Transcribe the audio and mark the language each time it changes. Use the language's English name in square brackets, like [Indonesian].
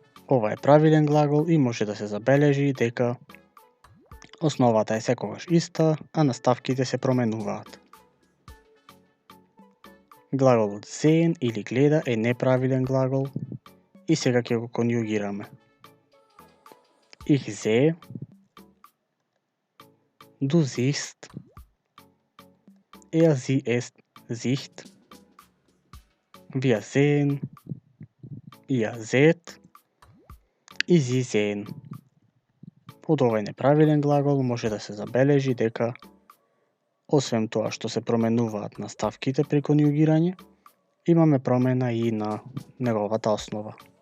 [Macedonian] Ова е правилен глагол и може да се забележи дека основата е секогаш иста, а наставките се променуваат. Глаголот sehen или гледа е неправилен глагол и сега ќе го конјугираме. [German] Ich sehe, du siehst, sie es sieht, wir sehen, ihr seht и Sie sehen. [Macedonian] Од овој неправилен глагол може да се забележи дека освен тоа што се променуваат наставките при конјугирање, имаме промена и на неговата основа.